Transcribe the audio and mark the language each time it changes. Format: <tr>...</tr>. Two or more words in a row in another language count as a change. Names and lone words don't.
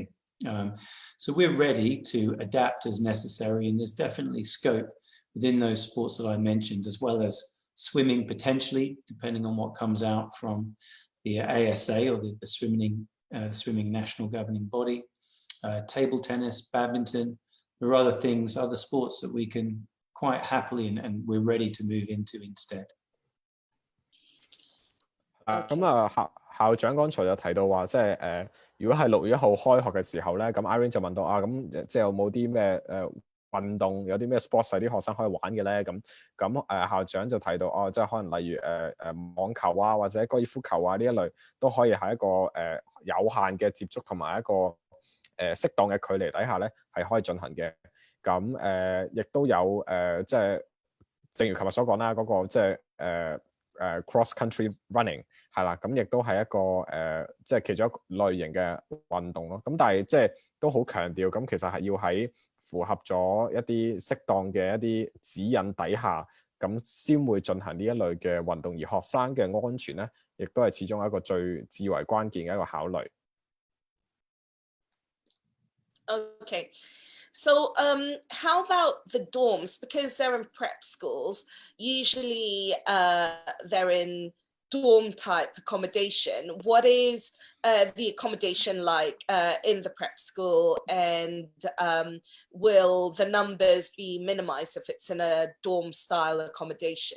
<en>So we're ready to adapt as necessary, and there's definitely scope within those sports that I mentioned, as well as swimming potentially, depending on what comes out from the ASA or the swimming national governing body, table tennis, badminton. There are other things, other sports that we can quite happily and we're ready to move into instead.</en> <yue>咁校長剛才就提到話，即係如果係6月1號開學嘅時候咧，咁 Irene 就問到咁即係有冇啲咩運動，有啲咩 sports 係啲學生可以玩嘅咧？咁校長就提到即係可能例如網球啊，或者高爾夫球啊呢一類都可以喺一個有限嘅接觸同埋一個適當嘅距離底下咧，係可以進行嘅。咁亦都有即係正如琴日所講啦，嗰個即係</yue> <en>cross country running</en> <yue>係啦，咁亦都係一個即係其中一類型嘅運動咯。咁但係即係都好強調，咁其實係要喺符合咗一啲適當嘅一啲指引底下，咁先會進行呢一類嘅運動，而學生嘅安全咧，亦都係始終一個至為關鍵嘅一個考慮。</yue> <en>Okay. So how about the dorms? Because they're in prep schools, usually they're in dorm type accommodation. What is the accommodation like in the prep school, and will the numbers be minimized if it's in a dorm style accommodation?</en>